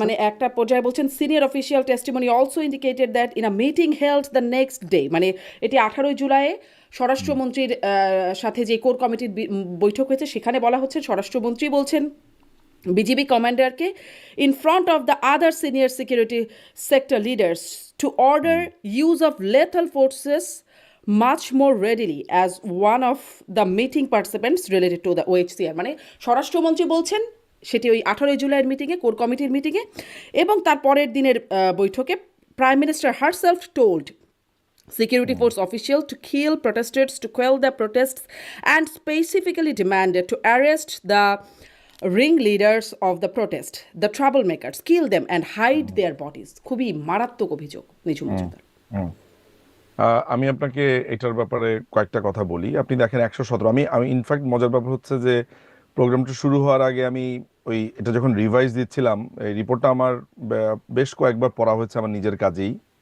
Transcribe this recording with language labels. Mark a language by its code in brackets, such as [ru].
[en] মানে একটা পর্যায়ে বলছেন, senior official testimony also indicated that in a meeting held the next day, [bn] মানে এটি 18 জুলাই স্বরাষ্ট্রমন্ত্রীর সাথে যে কোর কমিটির বৈঠক হয়েছে, সেখানে বলা হচ্ছে, স্বরাষ্ট্রমন্ত্রী বলছেন BGB কমান্ডারকে [en] In front of the other senior security sector leaders to order use of lethal forces much more readily as one of the meeting participants related to the OHCHR. [bn] মানে স্বরাষ্ট্রমন্ত্রী বলছেন, সেটি ওই 18 জুলাইয়ের মিটিংয়ে, কোর কমিটির মিটিংয়ে, এবং তার পরের দিনের বৈঠকে [en] Prime minister herself told security force official to kill protesters, to quell the protests, and specifically demanded to arrest the ringleaders of the protest, the troublemakers, kill them and hide their bodies. [bn] খুবই মারাত্মক অভিযোগ নিঝুম মজুমদার। হুম আমি আপনাকে এটার ব্যাপারে কয়েকটা কথা বলি। আপনি দেখেন 117, আমি ইনফ্যাক্ট মজার ব্যাপার হচ্ছে যে প্রোগ্রামটা শুরু হওয়ার আগে আমি এটা যখন রিভাইজ দিচ্ছিলাম, এই রিপোর্টটা আমার বেশ কয়েকবার পড়া হয়েছে আমার নিজের কাজেই।